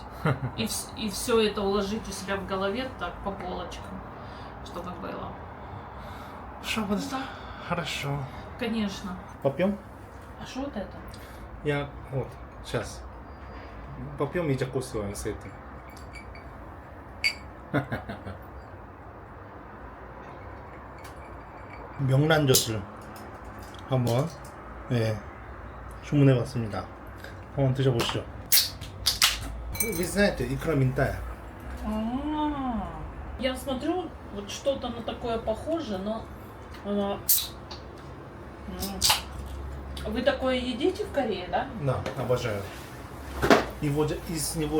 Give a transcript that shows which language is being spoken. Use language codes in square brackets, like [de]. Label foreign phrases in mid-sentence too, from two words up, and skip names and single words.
[ru] И все это уложить у себя в голове так по полочкам, чтобы было. Да. Хорошо. Конечно. Попьем? А что вот это? Я вот сейчас попьем и закусываем с этим. [ko] 명란젓을 한번 주문해봤습니다. 한번 드셔보시죠. [ru] Вы знаете, икра минтая. Я смотрю, вот что-то на такое похоже, но вы такое едите в Корее, да? Да, обожаю. Из него